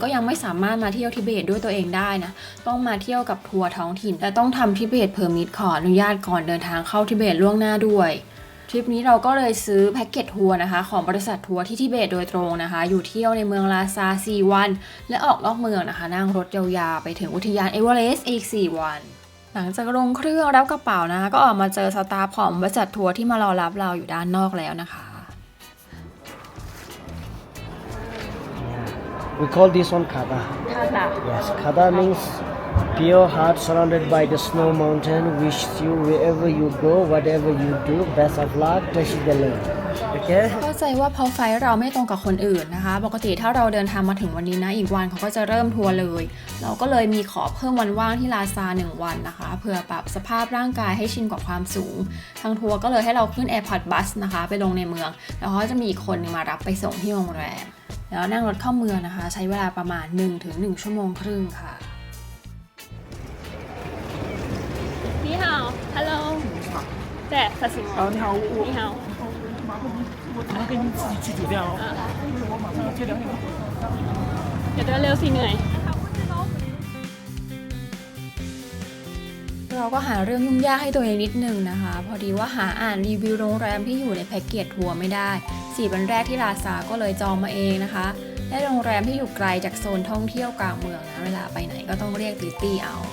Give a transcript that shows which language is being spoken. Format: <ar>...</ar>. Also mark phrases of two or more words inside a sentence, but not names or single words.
<th>ยังไม่สามารถมาเที่ยวทิเบตด้วยตัวเองได้นะต้องมาเที่ยวกับทัวร์ท้องถิ่นและต้องทำทิเบตเพอร์มิทขออนุญาตก่อนเดินทางเข้าทิเบตล่วงหน้าด้วยทริปนี้เราก็เลยซื้อแพ็กเกจทัวร์นะคะของบริษัททัวร์ที่ทิเบตโดยตรงนะคะอยู่เที่ยวในเมืองลาซา4วันและออกนอกเมืองนะคะนั่งรถยาวๆไปถึงอุทยานเอเวอเรสต์อีก4วันหลังจากลงเครื่องรับกระเป๋านะคะก็ออกมาเจอสตาฟของบริษัททัวร์ที่มารอรับเราอยู่ด้านนอกแล้วนะคะ</th> <en>We call this one Khada. Yes, Khada means pure heart surrounded by the snow mountain. Wish you wherever you go, whatever you do, best of luck. Touch the lane. Okay?</en> <th>เข้าใจว่าเพราะไฟล์เราไม่ตรงกับคนอื่นนะคะปกติถ้าเราเดินทางมาถึงวันนี้นะอีกวันเขาก็จะเริ่มทัวร์เลยเราก็เลยมีขอเพิ่มวันว่างที่ลาซา1วันนะคะเพื่อปรับสภาพร่างกายให้ชินกับความสูงทางทัวร์ก็เลยให้เราขึ้น</th> <en>Airport Bus</en> <th>นะคะไปลงในเมืองแล้วเขาจะมีอีกคนนึงมารับไปส่งที่โรงแรมแล้วนั่งรถเข้าเมืองนะคะใช้เวลาประมาณ 1-1 ชั่วโมงครึ่งค่ะ</th> <zh>你好 ，Hello，对，他是吗？你好，你好，我马上给你自己去酒店哦，我马上要接2点。</zh> <th>เดี๋ยวเดินเร็วสิเหนื่อย เราก็หาเรื่องยุ่งยากให้ตัวเองนิดนึงนะคะพอดีว่าหาอ่านรีวิวโรงแรมที่อยู่ในแพ็กเกจทัวร์ไม่ได้4วันแรกที่ลาซาก็เลยจองมาเองนะคะและโรงแรมที่อยู่ไกลจากโซนท่องเที่ยวกลางเมืองนะเวลาไปไหนก็ต้องเรียกติตี้เอา</th>